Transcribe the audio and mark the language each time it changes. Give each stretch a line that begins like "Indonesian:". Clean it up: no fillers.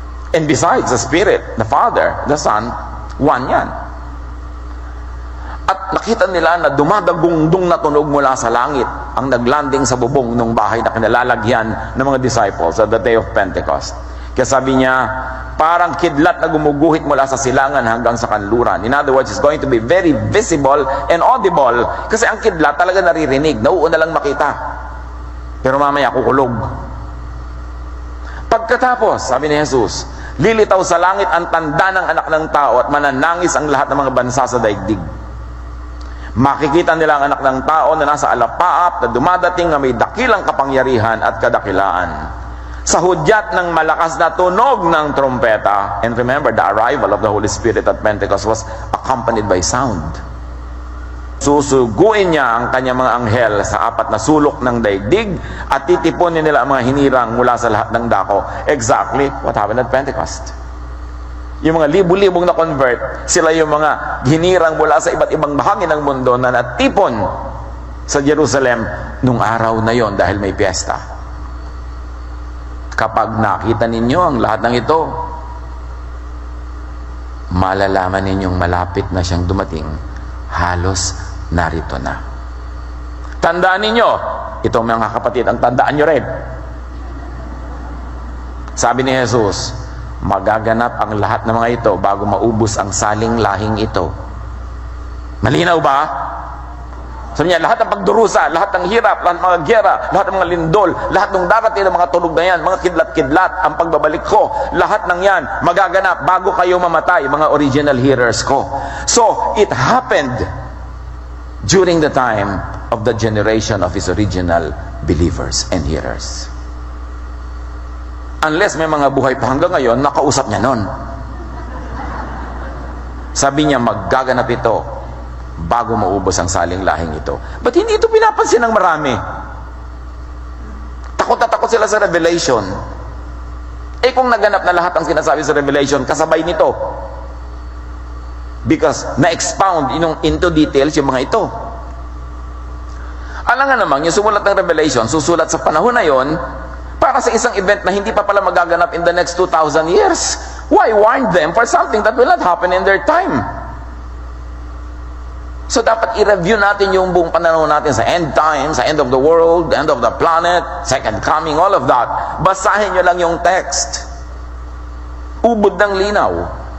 English: And besides, the Spirit, the Father, the Son, one yan.
Filipino: At nakita nila na dumadagungdong na tunog mula sa langit ang naglanding sa bubong ng bahay na kinalalagyan ng mga disciples
English: at the day of Pentecost.
Filipino: Kaya sabi niya, parang kidlat na gumuguhit mula sa silangan hanggang sa kanluran.
English: In other words, it's going to be very visible and audible.
Filipino: Kasi ang kidlat talaga naririnig, nauuna lang makita. Pero mamaya kukulog. Pagkatapos, sabi ni Jesus, lilitaw sa langit ang tanda ng anak ng tao at mananangis ang lahat ng mga bansa sa daigdig. Makikita nila ang anak ng tao na nasa alapaap na dumadating na may dakilang kapangyarihan at kadakilaan. Sa hudyat ng malakas na tunog ng trompeta.
English: And remember, the arrival of the Holy Spirit at Pentecost was accompanied by sound.
Filipino: Susuguin niya ang kanyang mga anghel sa apat na sulok ng daigdig at titipunin nila ang mga hinirang mula sa lahat ng dako.
English: Exactly what happened at Pentecost.
Filipino: Yung mga libu-libong na convert, sila yung mga hinirang mula sa iba't ibang bahagi ng mundo na natipon sa Jerusalem nung araw na yon dahil may piyesta. Kapag nakita ninyo ang lahat ng ito, malalaman ninyong malapit na siyang dumating, halos narito na. Tandaan ninyo, ito mga kapatid, ang tandaan nyo rin. Sabi ni Jesus, magaganap ang lahat ng mga ito bago maubos ang saling lahing ito. Malinaw ba? Sabi niya, lahat ng pagdurusa, lahat ng hirap, lahat ng mga gera, lahat ng mga lindol, lahat ng darating ng mga tulog na yan, mga kidlat-kidlat, ang pagbabalik ko, lahat ng yan magaganap bago kayo mamatay, mga
English: original hearers
Filipino: ko.
English: So, it happened during the time of the generation of his original believers and hearers.
Filipino: Unless may mga buhay pa hanggang ngayon, nakausap niya nun. Sabi niya, magaganap ito bago maubos ang saling lahing ito. But hindi ito pinapansin ng marami. Takot na takot sila sa Revelation. Eh kung naganap na lahat ang sinasabi sa Revelation, kasabay nito. Because na-expound into details yung mga ito. Alam nga naman, yung sumulat ng Revelation, susulat sa panahon na yon, para sa isang event na hindi pa pala magaganap
English: in the next 2,000 years. Why warn them for something that will not happen in their time? So
Filipino: dapat i-review natin yung buong panahon natin
English: sa end time, sa end of the world, the end of the planet, second coming, all of that.
Filipino: Basahin nyo lang yung text. Ubod ng linaw.